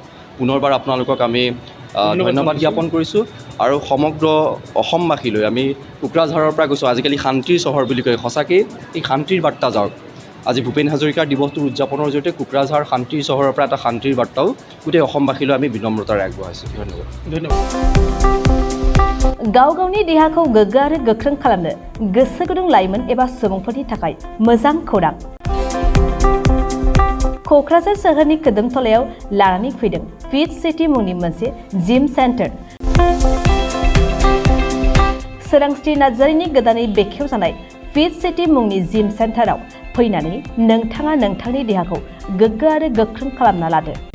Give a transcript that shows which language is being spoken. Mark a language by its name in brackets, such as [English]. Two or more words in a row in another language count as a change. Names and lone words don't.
[Assamese] পুনৰবাৰ আপোনালোকক আমি ধন্যবাদ জ্ঞাপন কৰিছোঁ আৰু সমগ্ৰ অসমবাসীলৈ আমি কোকৰাঝাৰৰ পৰা গৈছোঁ, আজিকালি শান্তিৰ চহৰ বুলি কয়, সঁচাকৈ এই শান্তিৰ বাৰ্তা যাওক। আজি ভূপেন হাজৰিকাৰ দিৱসটোৰ উদযাপনৰ জৰিয়তে কোকৰাঝাৰ শান্তিৰ চহৰৰ পৰা এটা শান্তিৰ বাৰ্তাও গোটেই অসমবাসীলৈ আমি বিনম্ৰতাৰে আগবঢ়াইছোঁ। ধন্যবাদ। [Bodo] गाव गावनि देहाखौ गोग्गो आरो गोख्रों खालामनो गोसो गुदुं लाइमोन एबा सुबुंफोरनि थाखाय मोजां खौरां। क'क्राझार सोहोरनि खोदोमथलायाव लानानै फैदों फिट सिटी मुंनि मोनसे जिम सेन्टार। सोरांस्रि नार्जारिनि गोदानै बेखेवजानाय फिट सिटी मुंनि जिम सेन्टाराव फैनानै नोंथाङा नोंथांनि देहाखौ गोग्गो आरो गोख्रों खालामना लादो।